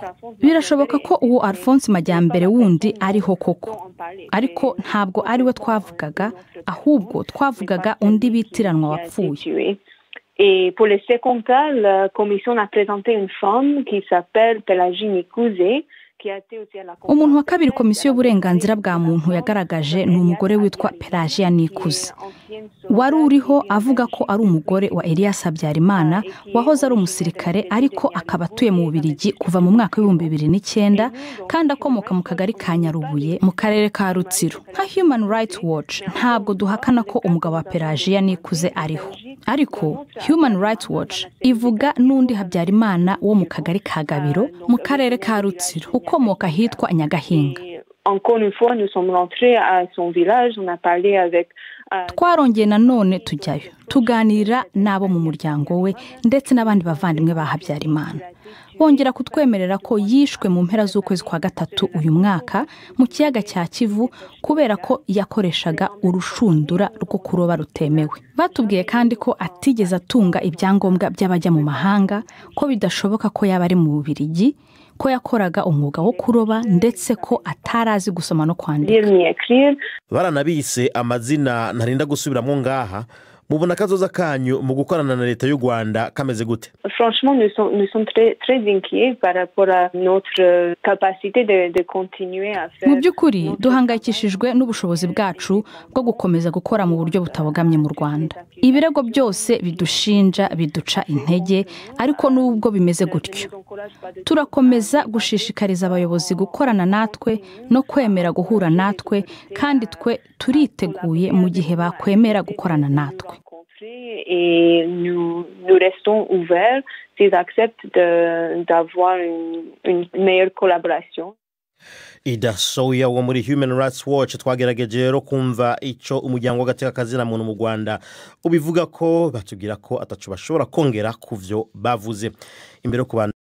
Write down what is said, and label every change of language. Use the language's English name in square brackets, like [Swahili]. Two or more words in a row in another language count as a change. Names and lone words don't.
[Kinyarwanda] Birashoboka ko uwo Alphonse Majyambere wundi ariho koko, ariko ntabwo ari we twavugaga, ahubwo twavugaga undi bitiranwa wapfuye. [French] Et pour le second cas, la commission a présenté une femme qui s'appelle Pelagie Nikuze. [Kinyarwanda] Umuntu wa kabiri komisiyo y'uburenganzira bwa muntu yagaragaje ni umugore witwa Pelagie Nikuze. Wari uriho avuga ko ari umugore wa Elias Habyarimana wahoze ari umusirikare ariko akaba atuye mu Bubiligi kuva mu mwaka wa 2009 kandi akomoka mu kagari ka Nyarubuye mu karere ka Rutsiro. Nka Human Rights Watch ntabwo duhakana ko umugabo wa Pelagie Nikuze ariho, ariko Human Rights Watch ivuga n'undi Habyarimana wo mu kagari ka Gabiro mu karere ka Rutsiro ukomoka hitwa Nyagahinga. [French] Encore une fois, nous sommes rentrés à son village, on a parlé avec [Kinyarwanda] twarongeye nanone tujyayo tuganira nabo mu muryango we ndetse n'abandi bavandimwe ba Habyarimana. Bongera kutwemerera ko yishwe mu mpera z'ukwezi kwa 3 uyu mwaka mu kiyaga cya Kivu kubera ko yakoreshaga urushundura rwo kuroba rutemewe. Batubwiye kandi ko atigeze atunga ibyangombwa by'abajya mu mahanga, ko bidashoboka ko yaba ari mu Bubiligi, ko yakoraga umwuga wo kuroba ndetse ko atarazi gusoma no kwandika. Baranabise amazina ntarinda gusubiramo ngaha, mubona kazoza kanyu mu gukorana na leta y'u Rwanda kameze gute? [French] Franchement, nous sommes très inquiets par rapport à notre capacité de continuer à faire. [Kinyarwanda] Mu by'ukuri duhangayikishijwe n'ubushobozi bwacu bwo gukomeza gukora mu buryo butabogamye mu Rwanda. Ibirego byose bidushinja biduca intege, ariko nubwo bimeze gutyo turakomeza gushishikariza abayobozi gukorana natwe no kwemera guhura natwe, kandi twe turiteguye mu gihe bakwemera gukorana natwe. [French] Et nous restons ouverts s'ils acceptent d'avoir une meilleure collaboration. [Rundi] Yazuye wo muri Human Rights Watch twagerageje rero kumva ico umuryango w'agateka kazina muntu mu Rwanda ubivuga ko batubwira ko atacu bashobora kongera kuvyo bavuze imbere yo